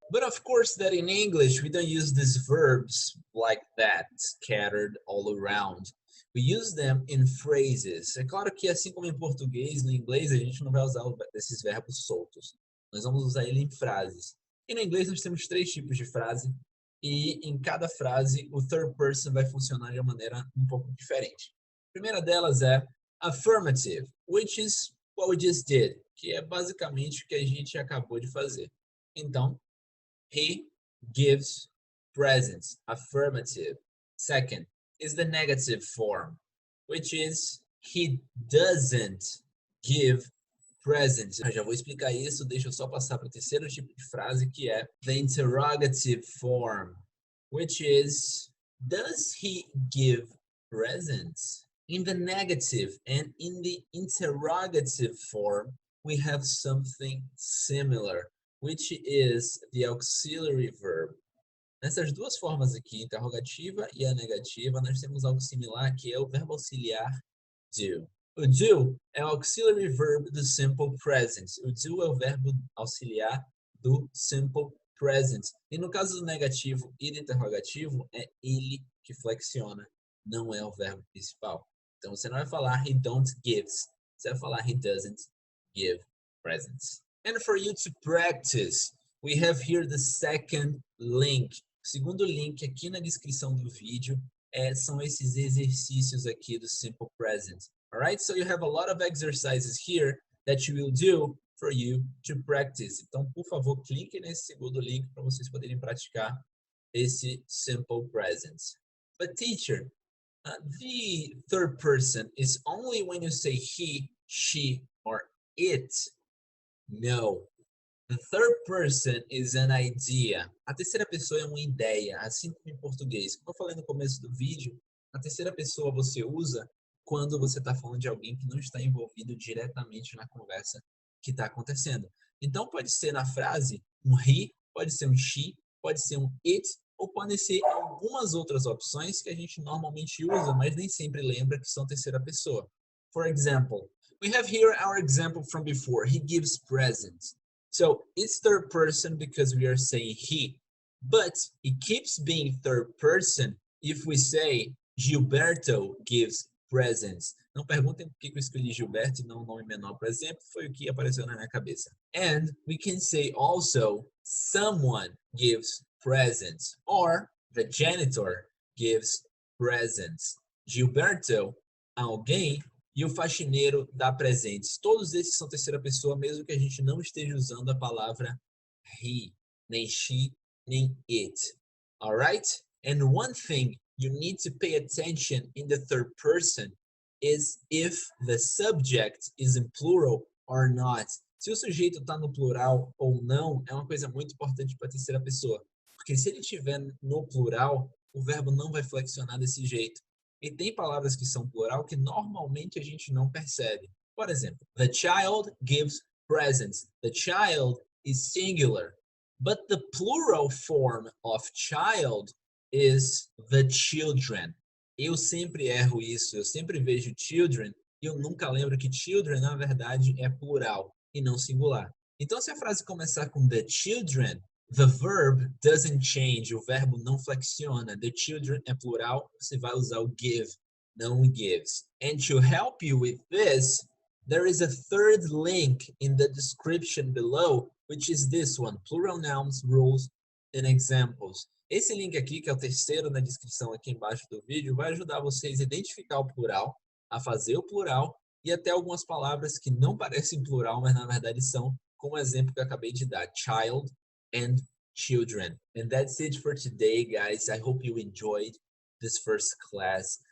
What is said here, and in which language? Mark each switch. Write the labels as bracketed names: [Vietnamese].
[English] But of course that in English, we don't use these verbs like that, scattered all around. We use them in phrases. [Portuguese] É claro que assim como em português, no inglês, a gente não vai usar esses verbos soltos. Nós vamos usar ele em frases. E no inglês nós temos 3 tipos de frase. E em cada frase, o third person vai funcionar de uma maneira um pouco diferente. A primeira delas é affirmative, [English] which is what we just did, [Portuguese] que é basicamente o que a gente acabou de fazer. Então, [English] he gives presents, [Portuguese] affirmative. [English] Second is the negative form, which is he doesn't give presents. [Portuguese] Eu já vou explicar isso, deixa eu só passar para o terceiro tipo de frase, que é [English] the interrogative form, which is does he give presents. In the negative and in the interrogative form, we have something similar, which is the auxiliary verb. [Portuguese] Nessas duas formas aqui, interrogativa e a negativa, nós temos algo similar que é o verbo auxiliar do. O do é o auxiliary verb do simple present. O do é o verbo auxiliar do simple present. E no caso do negativo e do interrogativo, é ele que flexiona, não é o verbo principal. Então você não vai falar [English] he don't gives, [Portuguese] você vai falar [English] he doesn't give presents. And for you to practice, we have here the second link. [Portuguese] O segundo link aqui na descrição do vídeo são esses exercícios aqui do simple present. [English] Alright, so you have a lot of exercises here that you will do for you to practice. [Portuguese] Então, por favor, clique nesse segundo link para vocês poderem praticar esse simple present. [English] But teacher, the third person is only when you say he, she, or it. No. The third person is an idea. [Portuguese] A terceira pessoa é uma ideia, assim como em português. Como eu falei no começo do vídeo, a terceira pessoa você usa quando você está falando de alguém que não está envolvido diretamente na conversa que está acontecendo. Então, pode ser na frase um he, pode ser um she, pode ser um it, ou podem ser algumas outras opções que a gente normalmente usa, mas nem sempre lembra que são terceira pessoa. [English] For example, we have here our example from before. He gives presents. So, it's third person because we are saying he. But it keeps being third person if we say Gilberto gives presents. [Portuguese] Não perguntem por que eu escolhi Gilberto e não um nome menor, por exemplo, foi o que apareceu na minha cabeça. [English] And we can say also someone gives presents or the janitor gives presents. [Portuguese] Gilberto, alguém, e o faxineiro dá presentes. Todos esses são terceira pessoa, mesmo que a gente não esteja usando a palavra he, nem she, nem it. [English] Alright? And one thing you need to pay attention in the third person is if the subject is in plural or not. [Portuguese] Se o sujeito está no plural ou não, é uma coisa muito importante para a terceira pessoa. Porque se ele estiver no plural, o verbo não vai flexionar desse jeito. E tem palavras que são plural que normalmente a gente não percebe. Por exemplo, [English] the child gives presents. The child is singular. But the plural form of child is the children. [Portuguese] Eu sempre erro isso, eu sempre vejo children e eu nunca lembro que children, na verdade, é plural e não singular. Então, se a frase começar com the children, [English] the verb doesn't change, [Portuguese] o verbo não flexiona. The children é plural, você vai usar o give, não o gives. [English] And to help you with this, there is a third link in the description below, which is this one, plural nouns, rules, and examples. [Portuguese] Esse link aqui, que é o terceiro na descrição aqui embaixo do vídeo, vai ajudar vocês a identificar o plural, a fazer o plural e até algumas palavras que não parecem plural, mas na verdade são, como o exemplo que eu acabei de dar, child and children. [English] And that's it for today, guys. I hope you enjoyed this first class.